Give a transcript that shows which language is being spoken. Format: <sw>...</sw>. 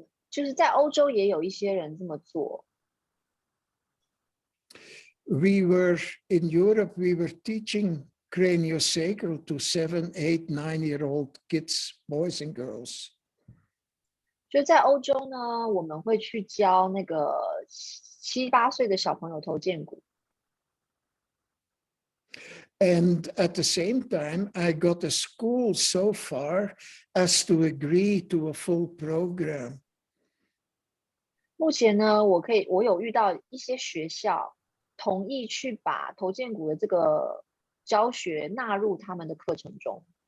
<zh>就是在欧洲也有一些人这么做。</zh> <en>We were in Europe, we were teaching Craniosacral to 7, 8, 9-year-old kids, boys and girls.</en> <zh>就在欧洲呢，我们会去教那个7、8岁的小朋友头荐骨。</zh> <en>And at the same time, I got a school so far as to agree to a full program.</en> <zh>目前呢，我有遇到一些学校同意去把头荐骨的这个教学纳入他们的课程中。</zh>